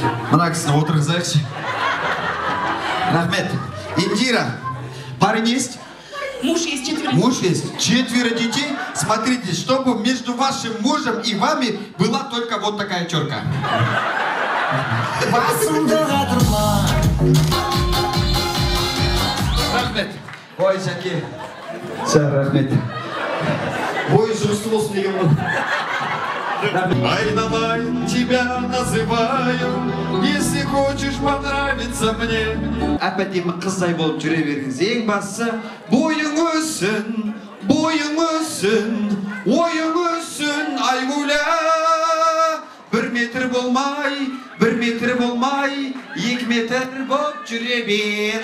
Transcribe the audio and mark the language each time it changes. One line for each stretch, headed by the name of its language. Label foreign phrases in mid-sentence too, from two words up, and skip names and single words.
Kazakh: Мына кісіні отырғызайықшы. Рахмет. Индира,
Russian: парень есть? Муж есть, 4. Муж есть? 4 детей? Смотрите, чтобы между вашим мужем и вами была только вот такая черка.
Kazakh: Рахмет. Ой, Жаке. Рахмет. Ой, жұмысты болсын деген ғой. Айналайын,
Russian: тебя называю, если хочешь понравиться мне.
Kazakh: Әп-әдемі қыздай болып жүре беріңіз. Ең басы, бойың өссін, ойың өссін, Айгүлә. 1 метр болмай, 2 метр болып жүре бер.